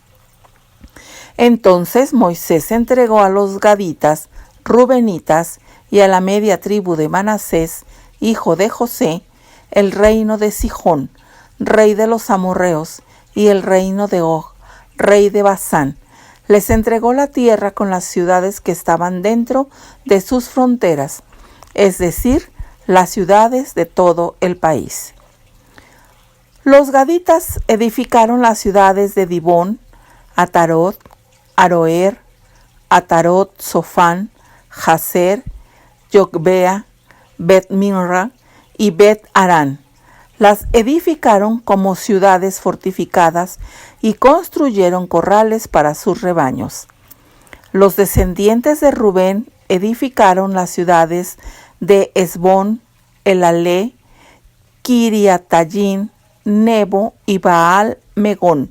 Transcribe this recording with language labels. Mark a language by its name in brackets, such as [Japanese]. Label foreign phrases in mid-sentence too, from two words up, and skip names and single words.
[Spanish] Entonces Moisés entregó a los gaditas, rubenitas y a la media tribu de Manasés, hijo de José, el reino de Sihón, rey de los amorreos, y el reino de Og, rey de Basán. Les entregó la tierra con las ciudades que estaban dentro de sus fronteras, es decir, las ciudades de todo el país. Los gaditas edificaron las ciudades de Dibón, Atarot, Aroer, Atarot, Sofán, Jazer, Yogbea, Bet-Minra y Bet-Arán. Las edificaron como ciudades fortificadas y construyeron corrales para sus rebaños. Los descendientes de Rubén edificaron las ciudades de Esbón, Elalé, Kiriatayim, Nebo y Baal Megón.